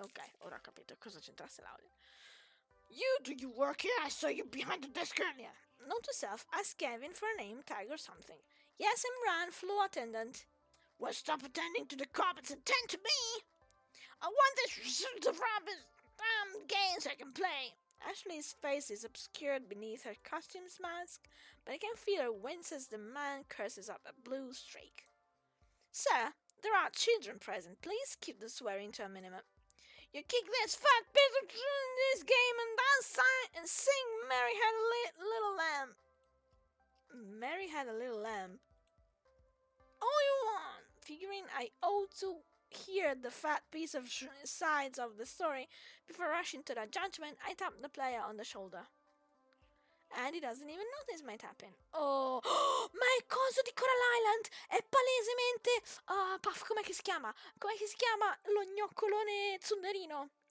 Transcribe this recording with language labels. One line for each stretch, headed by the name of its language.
Italian: Ok, ora ho capito cosa c'entrasse l'Howling.
English: Do you work here? I saw you behind the desk earlier. Note to self, ask Kevin for a name tag or something. Yes, I'm Ran, floor attendant. Well, stop attending to the carpets and attend to me. I want this the rabbit games I can play. Ashley's face is obscured beneath her costume's mask, but I can feel her wince as the man curses up a blue streak. Sir, there are children present. Please keep the swearing to a minimum. You kick this fat piece of in this game and dance and sing Mary Had a Little Lamb. Mary Had a Little Lamb. All you want. Figuring I ought to hear the fat piece of sides of the story before rushing to that judgment, I tap the player on the shoulder. And he doesn't even notice my tapping.
Italian: Oh, ma è coso di Coral Island! È palesemente... Puff, com'è che si chiama? Lo gnoccolone zunderino.